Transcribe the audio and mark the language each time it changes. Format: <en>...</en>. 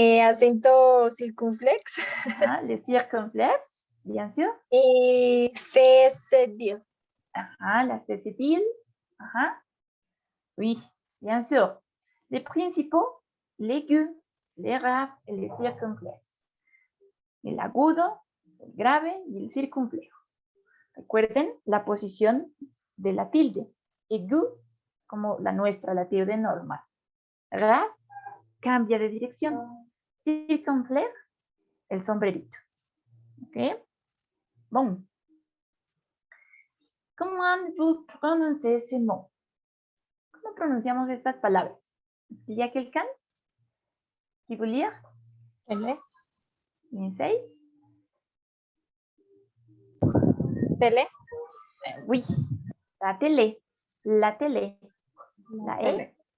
<es>acento circunflex Ajá.</es> <fr>Les circonflexes, bien sûr.</fr> <es>y cédille.</es> <fr>Ajá. La cécile. Ajá. Oui, bien sûr. Les principaux, l'aigu, les rap et les circonflexes.</fr> <es>El agudo, el grave y el circunflejo. Recuerden la posición de la tilde. Aigu, como la nuestra, la tilde normal. Rap, cambia de dirección. Circunflejo, el sombrerito. ¿Ok? Bon.</es> <fr>Comment vous prononcez ces mots?</fr> <es>¿Cómo pronunciamos estas palabras?</es> <fr>Est-ce qu'il y a quelqu'un qui veut lire? Tele. Essaye. Tele. Oui, la télé. La télé. La E.</fr>